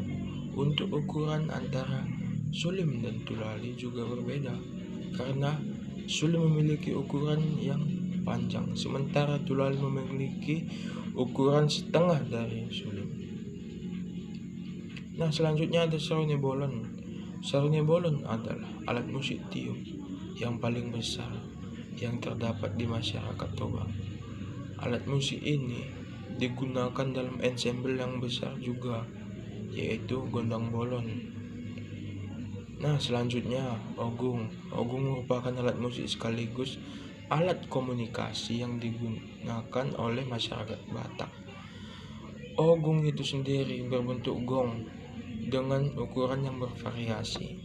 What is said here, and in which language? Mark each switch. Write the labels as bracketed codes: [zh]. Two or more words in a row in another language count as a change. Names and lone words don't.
[id] Untuk ukuran antara sulim dan tulali juga berbeda karena sulim memiliki ukuran yang panjang sementara tulali memiliki ukuran setengah dari sulim. Nah, selanjutnya ada saruni bolon. Saruni bolon adalah alat musik tiup yang paling besar yang terdapat di masyarakat Toba. Alat musik ini digunakan dalam ensemble yang besar juga, yaitu gondang bolon. Nah, selanjutnya ogung. Ogung merupakan alat musik sekaligus alat komunikasi yang digunakan oleh masyarakat Batak. Ogung itu sendiri berbentuk gong dengan ukuran yang bervariasi.